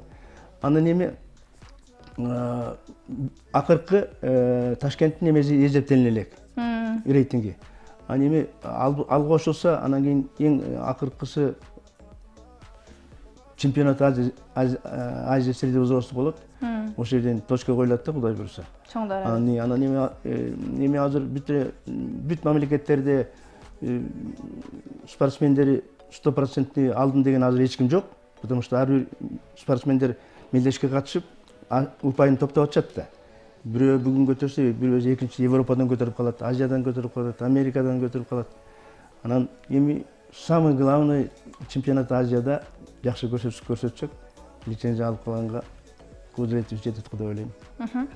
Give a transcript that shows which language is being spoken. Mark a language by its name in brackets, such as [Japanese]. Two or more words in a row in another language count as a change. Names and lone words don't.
[Kyrgyz] Андан эми акыркы Ташкенттин эмеси эсептелине элек рейтинги. Анан эми ал кошулса, анан кийин эң акыркысы [Russian] чемпионат Азия среди взрослых [Kyrgyz] болот. Ошол жерден точка коюлат да, Кудай буйруса. Чоңдор. Анан эми азыр бүт мамлекеттерде спортсмендери 100% алдым деген азыр эч ким жок, [Russian] потому что [Kyrgyz] ар бир спортсмендер мелдешке катышып, упайын топтоп атышат да. Бирөө бүгүн көтөрсө, бирөө экинчи Европадан көтөрүп калат, Азиядан көтөрүп калат, Америкадан көтөрүп калат. Анан эми [Russian] самый главный чемпионат [Kyrgyz] Азияда жакшы көрсөтсөк, лицензия алып калганга кудуретибиз жетет деп ойлойм.